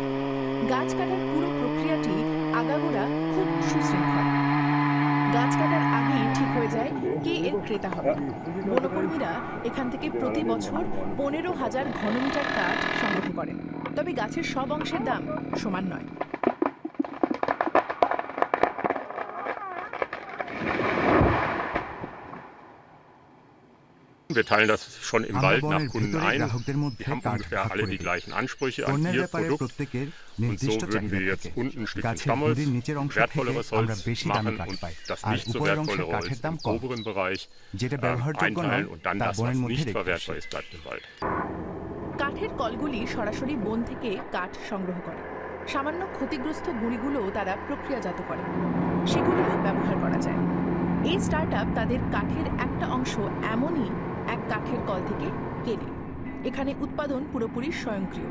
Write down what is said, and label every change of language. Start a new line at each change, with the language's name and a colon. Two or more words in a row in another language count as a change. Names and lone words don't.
Bangla: গাছ কাটার পুরো প্রক্রিয়াটি আগাগোড়া খুব সুশৃঙ্খল। গাছ কাটার আগেই ঠিক হয়ে যায় কে এর ক্রেতা হবে। বনকর্মীরা এখান থেকে প্রতি বছর 15,000 ঘনমিটার কাঠ সংগ্রহ করেন। তবে গাছের সব অংশের দাম সমান নয়।
German: Wir teilen das schon im Wald nach Kunden ein. Wir haben ungefähr alle die gleichen Ansprüche an ihr Produkt. Und so würden wir jetzt unten Stück Stammholz, wertvolleres Holz machen und das nicht so wertvolle Holz im oberen Bereich einteilen und dann das, was nicht verwertbar ist, bleibt im Wald.
Bangla: কাঠের কলগুলি সরাসরি বন থেকে কাঠ সংগ্রহ করে। সামান্য ক্ষতিগ্রস্ত গুঁড়িগুলো তারা প্রক্রিয়াজাত করে, সেগুলিও ব্যবহার করা যায়। এই স্টার্টআপ তাদের কাঠের একটা অংশ এমনই এক কাঠের কল থেকে কেনে। এখানে উৎপাদন পুরোপুরি স্বয়ংক্রিয়।